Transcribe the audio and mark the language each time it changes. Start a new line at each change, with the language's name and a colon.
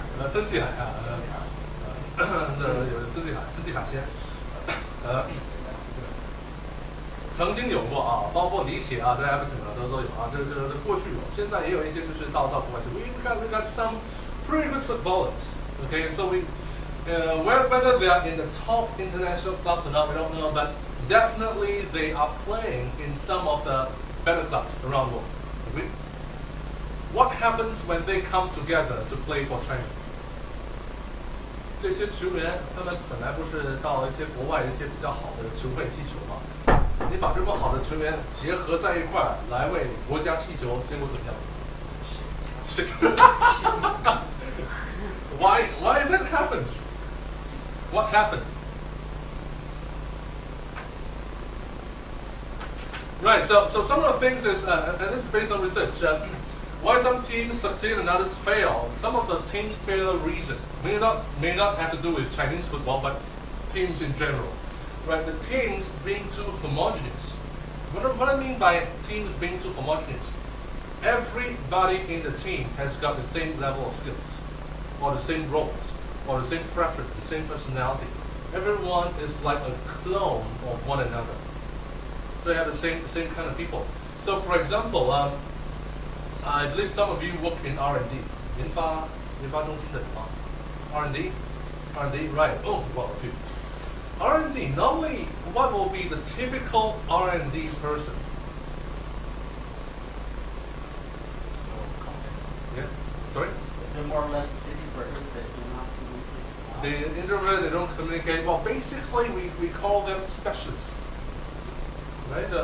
Chinese: 孙继海啊，有孙继海先，曾经有过啊，包括李铁啊，在 Everton 啊都有啊，这过去有，现在也有一些就是到国外去。
English: We got some pretty good footballers. Okay, so whether they are in the top international clubs or not, we don't know, but definitely they are playing in some of the better clubs around the world. Agree? What happens when they come together to play for China?
Chinese: 这些球员他们本来不是到一些国外一些比较好的球会踢球吗？你把这么好的球员结合在一块儿来为国家踢球，结果怎么样？
English: 是Why that happens? What happened? Right, so some of the things is, and this is based on research, why some teams succeed and others fail. Some of the team failure reason may not have to do with Chinese football, but teams in general. Right, the teams being too homogeneous. What I mean by teams being too homogeneous, everybody in the team has got the same level of skills, or the same roles, or the same preference, the same personality. Everyone is like a clone of one another. So you have the same kind of people. So for example, I believe some of you work in R&D.
Chinese: 研发中心的什么 R&D, right?
English: Oh, well, a few. R&D. Normally, what will be the typical R&D person? So complex. Yeah. Sorry. They're more or less introverted. They do not communicate. They introvert. They don't communicate. Well, basically, we call them specialists. Right?